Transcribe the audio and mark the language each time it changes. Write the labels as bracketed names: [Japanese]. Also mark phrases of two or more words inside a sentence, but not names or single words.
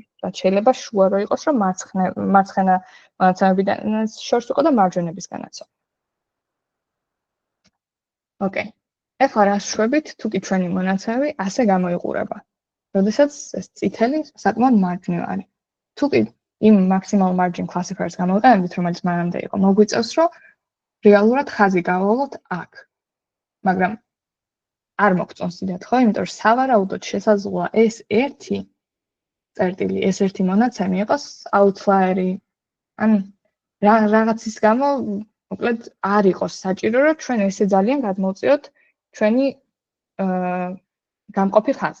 [Georgian] რაც შეიძლება შუა რო იყოს, რომ მარცხენა მონაცემებიდან შორს იყო და მარჯვენებისგანაც. ოკეი. ეხლა რა შვებით, თუ კი ჩვენი მონაცემები ასე გამოიყურება. როდესაც ეს წითელი საკმაოდ მარჯვნივ არის. თუ კი იმ [English] maximal margin classifiers [Georgian] გამოვიყენებთ, რომელიც მანამდე იყო, მოგვიწევს, რომ რეალურად ხაზი გავალოთ აქ. მაგრამ არ მოგწონს დიდად, ხო? იმიტომ რომ სავარაუდოდ შესაძლოა ეს ერთი წერტილი, ეს ერთი მონაცემი იყოს outlier-ი. ან რაღაცის გამო, მოკლედ, არ იყოს საჭირო, რომ ჩვენ ესე ძალიან გადმოვწიოთ ჩვენი გამყოფი ხაზი.